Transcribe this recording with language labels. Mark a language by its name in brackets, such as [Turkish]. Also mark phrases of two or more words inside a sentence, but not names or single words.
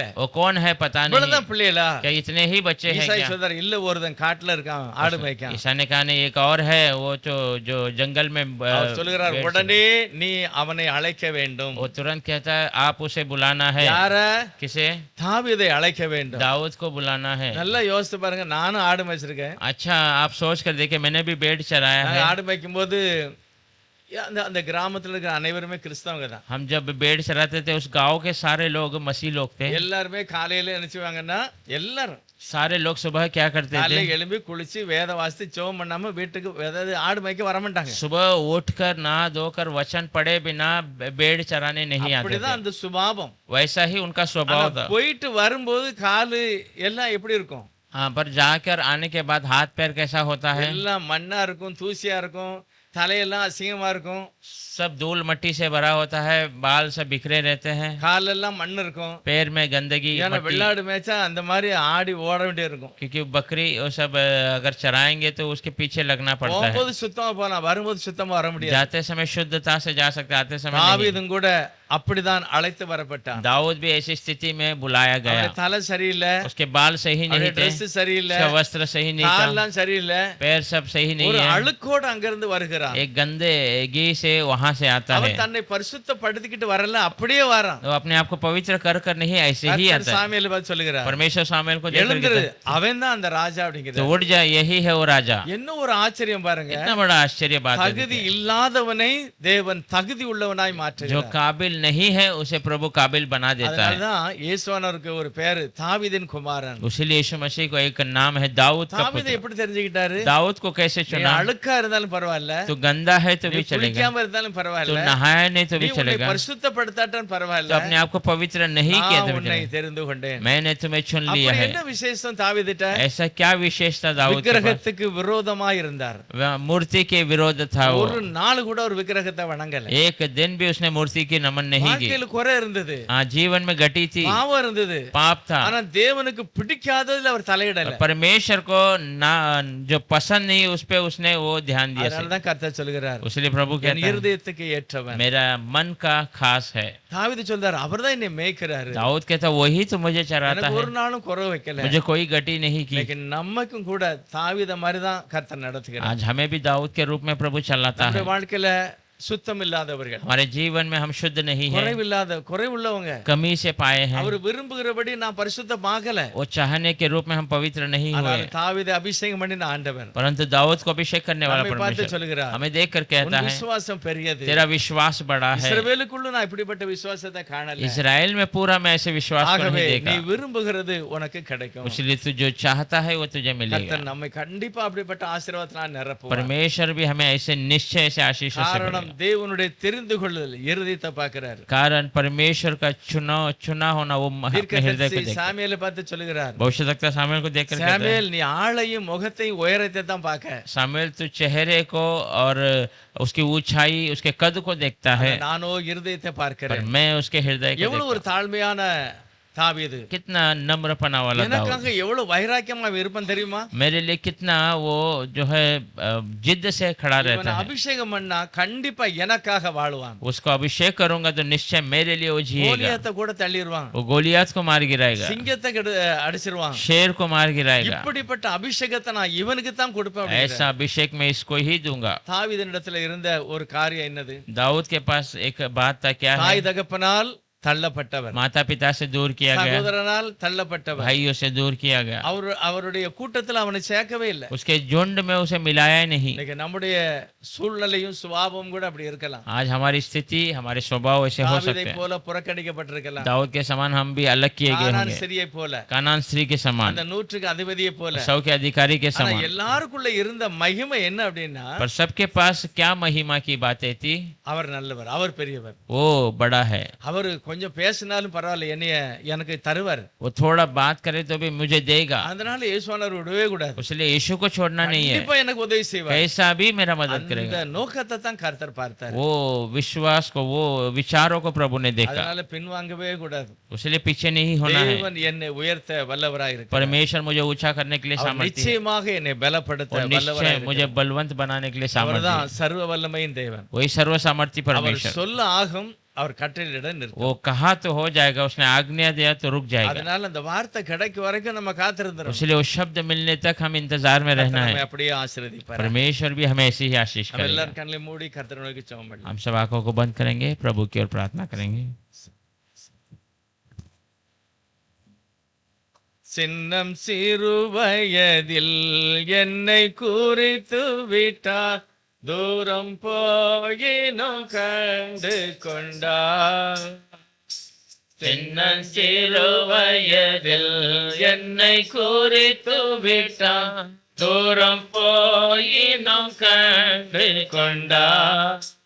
[Hindi] वो कौन है पता नहीं। [Tamil] இவ்வளவுதான் பிள்ளைகளா? [Hindi] क्या इतने ही बच्चे हैं [Tamil] ஈசாய் [Hindi] क्या? [Tamil] சொல்றாரு, இல்ல ஒருத்தன் காட்டுல இருக்கான், ஆடு மேய்க்கான். [Hindi] ईसा ने कहा नहीं, एक और है वो जो जंगल में [Tamil] அவர் சொல்லுகிறார், [Hindi] भेड़ से- [Tamil] உடனே நீ அவனை அழைக்க வேண்டும். [Hindi] वो तुरंत कहता है आप उसे बुलाना है। [Tamil] யார? [Hindi] किसे? [Tamil] தாவீதை அழைக்க வேண்டும். [Hindi] दाऊद को बुलाना है। [Tamil] நல்லா யோசித்து பாருங்க, நானும் ஆடு மேய்ச்சிருக்கேன். [Hindi] अच्छा आप सोच कर देखे, मैंने भी भेड़ चराया [Tamil] நாங்க [Hindi] है। [Tamil] ஆடு மேய்க்கும் போது அந்த கிராமத்துல இருக்கிற அனைவருமே கிறிஸ்தவங்க தான். [Hindi] हम जब भेड़ चराते थे उस गांव के सारे लोग मसीह लोग थे। [Tamil] எல்லாருமே காலையில நினைச்சுவாங்கன்னா, எல்லாரும் [Hindi] सारे लोग सुबह क्या करते [Tamil] காலையில [Hindi] थे? [Tamil] எழும்பி குளிச்சு வேத வாசித்து ஜெபம் பண்ணாம வீட்டுக்கு அதாவது ஆடு மேய்க்க வர மாட்டாங்க. [Hindi] सुबह उठकर नहा धोकर वचन पढ़े बिना भेड़ चराने नहीं आते [Tamil] அப்படிதான் [Hindi] थे। [Tamil] அந்த சுபாவம். [Hindi] वैसा ही उनका स्वभाव [Tamil] ஆனா [Hindi] था। [Tamil] போயிட்டு வரும்போது காலு எல்லாம் எப்படி இருக்கும்? [Hindi] हाँ, पर जाकर आने के बाद हाथ पैर कैसा होता है? [Tamil] எல்லாம் மண்ணா இருக்கும், தூசியா இருக்கும். தலையெல்லாம் அசிங்கமா இருக்கும், [Hindi] सब धूल मट्टी से भरा होता है, बाल सब बिखरे रहते हैं, [Tamil] காலெல்லாம் மண் இருக்கும். [Hindi] पैर में गंदगी [Tamil] ஏன்னா [Hindi] मट्टी, [Tamil] வெள்ளாடு மேய்ச்சா அந்த மாதிரி ஆடி ஓட வேண்டிய இருக்கும். [Hindi] क्योंकि बकरी वो सब अगर चराएंगे तो उसके पीछे लगना पड़ता है। [Tamil] போகும்போது சுத்தமா போலாம், வரும்போது சுத்தமா வர முடியாது. [Hindi] जाते समय शुद्धता से जा सकते, आते समय नहीं। [Tamil] தாவீதும் கூட அப்படிதான் அழைத்து வரப்பட்டான். [Hindi] दाऊद भी ऐसी स्थिति में बुलाया गया। [Tamil] அவருடைய தலை சரியில்லை, [Hindi] उसके बाल सही नहीं [Tamil] அவருடைய [Hindi] थे, [Tamil] ட்ரெஸ் சரியில்லை, [Hindi] उसका वस्त्र सही नहीं था, [Tamil] கால்லாம் சரியில்லை, [Hindi] पैर सब सही नहीं [Tamil] ஒரு [Hindi] है, [Tamil] அழுக்கோடு அங்கிருந்து வருகிறான். [Hindi] एक गंदगी से वहां से आता है। [Tamil] அவன் தன்னை பரிசுத்தப்படுத்திக்கிட்டு வரல, அப்படியே வரான். [Hindi] वो अपने आप को पवित्र कर कर नहीं, ऐसे ही [Tamil] கர்த்தர் [Hindi] आता है। [Tamil] சாமுவேலை பார்த்து சொல்லுகிறார், [Hindi] परमेश्वर सामुएल को देखकर [Tamil] எழுந்திரு, [Hindi] कहता है, [Tamil] அவன் தான் அந்த ராஜா [Hindi] तो [Tamil] அப்படிங்கிறார். [Hindi] उठ जा, यही है वो राजा। [Tamil] என்ன ஒரு ஆச்சரியம் பாருங்க, [Hindi] इतना बड़ा आश्चर्य बात है। [Tamil] தகுதி இல்லாதவனை தேவன் தகுதி உள்ளவனாய் [Hindi] जो [Tamil] மாற்றுகிறார். [Hindi] काबिल नहीं है उसे प्रभु काबिल बना देता है। [Tamil] அதனாலதான் இயேசுவானவருக்கு ஒரு பேரு தாவீதின் குமாரன். [Hindi] इसीलिए यीशु मसीह को एक नाम है दाऊद का [Tamil] தாவீதை [Hindi] पुत्र। [Tamil] எப்படி தெரிஞ்சுக்கிட்டாரு? [Hindi] दाऊद को कैसे [Tamil] நீ [Hindi] चुना? [Tamil] அழுக்கா இருந்தாலும் பரவாயில்ல, [Hindi] तो गंदा है तो [Tamil] நீ [Hindi] भी चलेगा, [Tamil] குளிக்காம இருந்தாலும் [Hindi] तो [Tamil] பரவாயில்ல, [Hindi] नहाया नहीं तो [Tamil] நீ [Hindi] भी [Tamil] உன்னை [Hindi] चलेगा, [Tamil] பரிசுத்தப்படுத்தாட்டாலும் [Hindi] तो [Tamil] பரவாயில்ல, [Hindi] अपने आप को पवित्र नहीं किया [Tamil] நான் [Hindi] तो भी [Tamil] உன்னை [Hindi] चलेगा, [Tamil] தெரிந்து கொண்டேன். [Hindi] मैंने तुम्हें चुन लिया [Tamil] அப்படி [Hindi] है। [Tamil] என்ன விசேஷம் தாவீதுட்ட? [Hindi] ऐसा क्या विशेषता दाऊद के पास? [Tamil] விக்கிரகத்துக்கு விரோதமா இருந்தார். [Hindi] वह मूर्ति के विरोध था वो। [Tamil] ஒரு நாள் கூட ஒரு விக்கிரகத்தை வணங்கல. [Hindi] एक दिन भी उसने मूर्ति की नमन नहीं की। [Tamil] வாழ்க்கையில குறை இருந்தது, [Hindi] हाँ, जीवन में घटी थी, [Tamil] பாவம் இருந்தது, [Hindi] पाप था, [Tamil] ஆனா தேவனுக்கு பிடிக்காததுல அவர் தலையிடல. [Hindi] परमेश्वर को ना जो पसंद नहीं उस पे उसने वो ध्यान दिया। [Tamil] அதனாலதான் கர்த்தர் சொல்கிறார், [Hindi] इसलिए प्रभु [Tamil] என் [Hindi] कहता है, [Tamil] இருதயத்துக்கு ஏற்றவன். [Hindi] मेरा मन का खास है। [Tamil] தாவீது சொல்றார், அவர்தான் என்னை மேய்க்கிறாரு, [Hindi] दाऊद कहता वही तो मुझे चराता [Tamil] எனக்கு [Hindi] है, [Tamil] ஒரு நாளும் குறை வைக்கல. [Hindi] मुझे कोई गति नहीं की। [Tamil] लेकिन நமக்கும் கூட தாவீத மாதிரி தான் கர்த்தர் நடத்துகிறார். [Hindi] आज हमें भी दाऊद के रूप में प्रभु चलाता है। [Tamil] நம்முடைய வாழ்க்கையில சுத்தம் இல்லாதவர்கள், [Hindi] हमारे जीवन में हम शुद्ध नहीं है, [Tamil] குறைவுள்ளவங்க, [Hindi] कमी से पाए हैं, [Tamil] அவர் விரும்புகிறபடி நான் பரிசுத்தமாகல. [Hindi] वो चाहने के रूप में हम पवित्र नहीं हुए। [Tamil] ஆனால் தாவீதை அபிஷேகம் பண்ணின ஆண்டவர் [Hindi] परंतु दाऊद को अभिषेक करने वाला [Tamil] நம்மை பார்த்து [Hindi] परमेश्वर [Tamil] சொல்கிறார், [Hindi] हमें देख कर कहता [Tamil] உன் [Hindi] है, [Tamil] விசுவாசம் பெரியது. [Hindi] तेरा विश्वास बड़ा है। [Tamil] இஸ்ரவேலுக்குள்ள நான் இப்படிப்பட்ட விசுவாசத்தை காணல. [Hindi] इजराइल में पूरा मैं ऐसे विश्वास को [Tamil] ஆகவே [Hindi] नहीं [Tamil] நீ [Hindi] देखा, [Tamil] விரும்புகிறது உனக்கு கிடைக்கும். [Hindi] इसलिए तू जो चाहता है वो तुझे मिलेगा। [Tamil] கர்த்தர் நம்மை கண்டிப்பா அப்படிப்பட்ட ஆசீர்வாதத்தினால் நிரப்புவார். [Hindi] परमेश्वर भी हमें ऐसे निश्चय से आशीषों से [Tamil] காரணம் [Hindi] भरेगा। [Tamil] தேவனுடைய தெரிந்து கொள்ளுதல் இருதயத்தை பார்க்கிறார். [Hindi] कारण परमेश्वर का चुना होना वो अपने हृदय को [Tamil] தீர்க்கதரிசி [Hindi] देखता है। [Tamil] சாமுவேலை பார்த்து சொல்கிறார், [Hindi] भविष्यवक्ता सामुएल को देखकर कहता है, [Tamil] சாமுவேல் நீ ஆளையும் முகத்தையும் உயரத்தை தான் பார்க்க, [Hindi] सामुएल तू चेहरे को और उसकी ऊंचाई उसके कद को देखता है, [Tamil] நானோ இருதயத்தை [Hindi] पर [Tamil] பார்க்கிறேன். [Hindi] मैं उसके हृदय को [Tamil] எவ்வளவு ஒரு [Hindi] देखता [Tamil] தாழ்மையான தாவீது, [Hindi] हूं। कितना नम्रपना वाला दाऊद, [Tamil] எனக்காக எவ்வளவு வைராக்கியமா இருப்பேன் தெரியுமா? [Hindi] मेरे लिए कितना वो जो है जिद से खड़ा [Tamil] இவனை [Hindi] रहता है। [Tamil] அபிஷேகம் பண்ணா கண்டிப்பா எனக்காக வாழுவான். [Hindi] उसको अभिषेक करूंगा तो निश्चय मेरे लिए वो जिएगा। [Tamil] கோலியாத்தை கூட தள்ளிடுவான், [Hindi] वो गोलियात को मार गिराएगा, [Tamil] சிங்கத்தை அடிச்சிருவான். [Hindi] शेर को मार गिराएगा। [Tamil] இப்படிப்பட்ட அபிஷேகத்தை நான் இவனுக்கு தான் கொடுப்பேன் அப்படிங்கிறார். [Hindi] ऐसा अभिषेक मैं इसको ही दूंगा। [Tamil] தாவீதினிடத்துல இருந்த ஒரு காரியம் என்னது? [Hindi] दाऊद के पास एक बात था, क्या है? [Tamil] தாய் தகப்பனால் தள்ளப்பட்டவர், [Hindi] माता पिता से दूर किया गया, [Tamil] சகோதரனால் தள்ளப்பட்டவர், [Hindi] भाइयों से दूर किया गया, [Tamil] அவருடைய கூட்டத்தில் அவனை சேர்க்கவே இல்லை. [Hindi] उसके झुंड में उसे मिलाया ही नहीं। [Tamil] இன்னைக்கு நம்முடைய சூழ்நிலையும் சுபாவம் கூட அப்படி இருக்கலாம். [Hindi] आज हमारी स्थिति हमारे स्वभाव ऐसे हो [Tamil] தாவீதை [Hindi] सकते हैं। [Tamil] போல புறக்கணிக்கப்பட்டிருக்கலாம், [Hindi] दाऊद के समान हम भी अलग किए गए [Tamil] கானான் [Hindi] होंगे, [Tamil] ஸ்திரியை போல, [Hindi] कानान स्त्री के समान, [Tamil] அந்த 100க்கு அதிபதியை போல. [Hindi] 100 के अधिकारी के [Tamil] ஆனா [Hindi] समान। [Tamil] எல்லாருக்குள்ள இருந்த மகிமை என்ன அப்படின்னா, [Hindi] पर सबके पास क्या महिमा की बातें थी? [Tamil] அவர் நல்லவர், அவர் பெரியவர், [Hindi] वो बड़ा है, [Tamil] அவர் கொஞ்சம் பேசினாலும் பரவாயில்ல எனக்கு தருவார். [Hindi] वो थोड़ा बात करे तो भी मुझे देगा, [Tamil] அதனால இயேசுவானவர் விடவே கூடாது, [Hindi] इसलिए यीशु को छोड़ना नहीं है, [Tamil] கண்டிப்பா எனக்கு உதவி செய்வார். [Hindi] कैसा भी मेरा मदद [Tamil] அந்த [Hindi] करेगा। [Tamil] நோக்கத்தை தான் கர்த்தர் பார்த்தார். [Hindi] वो विश्वास को, वो विचारों को प्रभु ने देखा, [Tamil] அதனால பின்வாங்கவே கூடாது. [Hindi] इसलिए पीछे नहीं होना है। [Tamil] தேவன் என்னை உயர்த்த வல்லவராய் இருக்கிறார். [Hindi] परमेश्वर मुझे ऊंचा करने के लिए [Tamil] அவர் [Hindi] सामर्थ्य है, [Tamil] நிச்சயமாக என்னை பலப்படுத்த [Hindi] और [Tamil] வல்லவராய் [Hindi] निश्चय मुझे [Tamil] இருக்கிறார். [Hindi] बलवंत बनाने के लिए सामर्थ्य [Tamil] அவர்தான் [Hindi] है। [Tamil] சர்வ வல்லமையின் தேவன். [Hindi] वही सर्व सामर्थ्य [Tamil] அவர் [Hindi] परमेश्वर, [Tamil] சொல்ல ஆகும், அவர் கட்டளையிட நிற்கும். [Hindi] वो कहा तो हो जाएगा, उसने आज्ञा दिया तो रुक जाएगा। [Tamil] அதனால அந்த வார்த்தை கிடைக்கும் वரைக்கும் நம்ம காத்திருந்தோம். [Hindi] इसलिए वो शब्द मिलने तक हम इंतजार में रहना [Tamil] நம்மை [Hindi] है। [Tamil] அப்படியே ஆசீர்வதிப்பார். [Hindi] परमेश्वर भी हमें ऐसी ही आशीष हम करेगा। [Tamil] எல்லாரும் கண்களை மூடி கர்த்தரை நோக்கி ஜெபம் பண்ணலாம். [Hindi] हम सब आंखों को बंद करेंगे, प्रभु की ओर प्रार्थना करेंगे। [Tamil] சின்னம் சிறு வயதில் என்னை குறித்து விட்டார், தூரம் போயினும் கண்டு கொண்டார். சின்னஞ்சிறு வயதில் என்னை குறித்து விட்டார், தூரம் போயினும் கண்டு கொண்டார்.